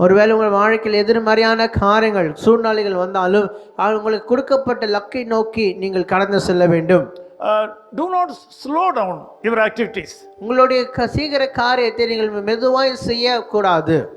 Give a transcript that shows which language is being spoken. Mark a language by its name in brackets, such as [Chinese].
[Tamil] ஒருவேளை உங்கள் வாழ்க்கையில் எதிர்மறையான காரியங்கள் சூழ்நிலைகள் வந்தாலும் உங்களுக்கு கொடுக்கப்பட்ட லக்கை நோக்கி நீங்கள் கடந்து செல்ல வேண்டும். [English] Do not slow down your activities. [Tamil] உங்களுடைய சீக்கிர காரியத்தை நீங்கள் மெதுவாய் செய்யக்கூடாது.